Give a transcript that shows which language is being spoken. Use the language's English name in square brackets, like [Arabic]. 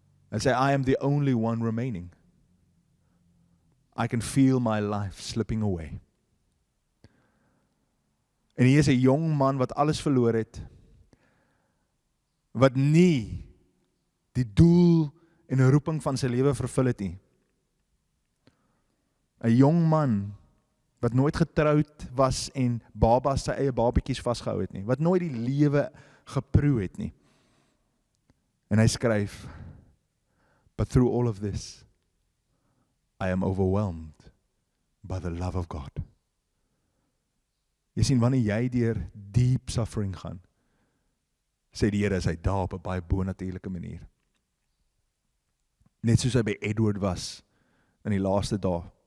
[Afrikaans] Hy sê, [English] I am the only one remaining. I can feel my life slipping away. [Afrikaans] En hier is 'n jong man wat alles verloor het, wat nie die doel en 'n roeping van sy lewe vervul het nie. 'n jong man wat nooit getroud was en babas sy eie babietjies vasgehou het nie, wat nooit die lewe geproe het nie. En hy skryf, [English] but through all of this, I am overwhelmed by the love of God. [Afrikaans] Jy sien, wanneer jy deur [English] deep suffering [Afrikaans] gaan, sê die Here, is hy daar op 'n baie bonatuurlike manier. Net soos hy by Edward was in die laaste dae.